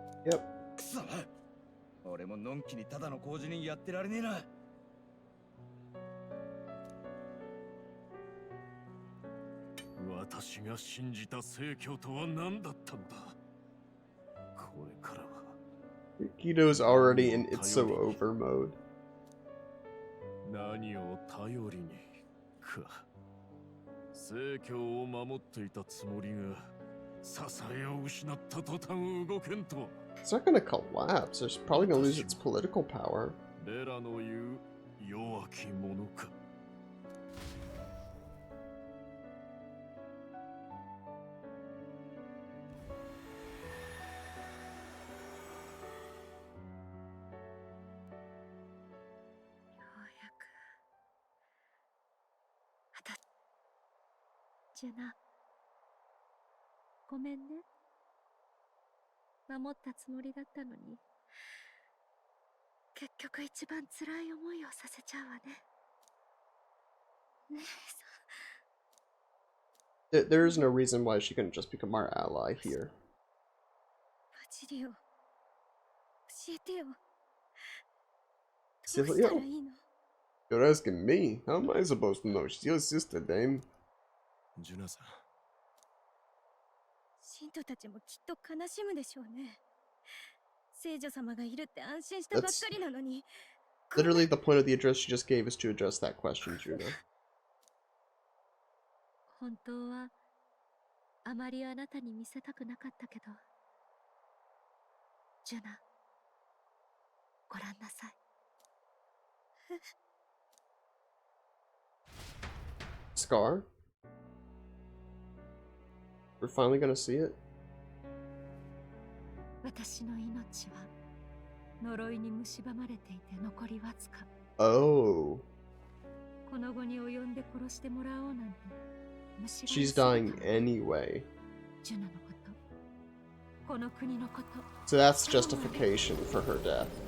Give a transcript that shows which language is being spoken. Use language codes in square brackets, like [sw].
[en] Yep. [ja] くそ、俺ものんきにただの工事人やってられねえな。私が信じた正教とは何だったんだ。これからは。 [en] Kito's already in It's So Over mode. [ja] 何を頼りにか。正教を守っていたつもりが支えを失った途端動けんと。 [en] It's not gonna collapse. It's probably gonna lose its political power. [ja] レラの言う弱き者か。ジュナ、ごめんね。守ったつもりだったのに、結局一番辛い思いをさせちゃうわね。姉さん。 [en] There is no reason why she couldn't just become our ally here. [ja] バジリオ、教えてよ。どう [en] Silvio? [ja] したらいいの？ [en] You're asking me? How am I supposed to know? She's your sister, Dame. [ja] ジュナさん。信徒たちもきっと悲しむでしょうね。聖女様がいるって安心したばっかりなのに。 [en] Literally, the point of the address she just gave is to address that question, Juno. [ja] 本当はあまりあなたに見せたくなかったけど、ジュナ、ご覧なさい。 [en] Scar? We're finally gonna see it? [ja] 私の命は呪いに蝕まれていて残りわずか。 [en] Oh. [ja] この後に及んで殺してもらおうなんて。 [en] She's dying anyway. [ja] ジュナのこと、この国のこと。 [en] So that's justification for her death.